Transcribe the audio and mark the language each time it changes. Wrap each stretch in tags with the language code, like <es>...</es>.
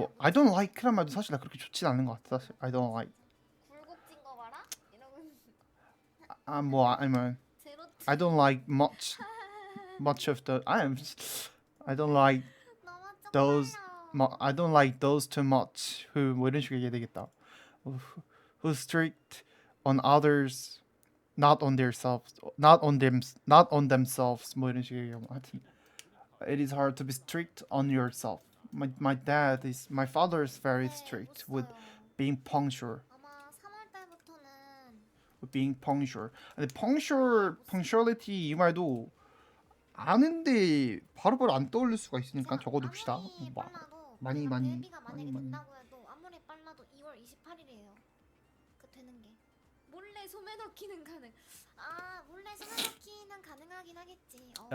<ko>뭐</ko> <en>I don't like</en> <ko>란 말도 사실 나 그렇게 좋진 않은 것 같아. 사실</ko> <en>I don't like.</en> <ko>굴곡진 거 봐라? 이러고</ko> <en>뭐 아니면 I don't like much of the I don't like those I don't like those too much who</en> <ko>뭐 이런 식으로 얘기해야 되겠다.</ko> <en>Who strict on others not on themselves</en> <ko>뭐 이런 식으로 얘기하고 하여튼</ko> <en>it is hard to be strict on yourself. My father is very strict with being punctual.</en> <ko>아마 3월 달부터는</ko> <en>being punctual.</en> <ko>근데 punctuality 이 말도 아는데 바로바로 안 떠올릴 수가 있으니까 적어도 봅시다. 많이 데뷔가 만약에 된다고 해도 아무리 빨라도 2월 28일이에요. 그 되는 게 몰래 소매 넣기는 가능. 아 몰래 소매 넣기는 가능하긴 하겠지.</ko>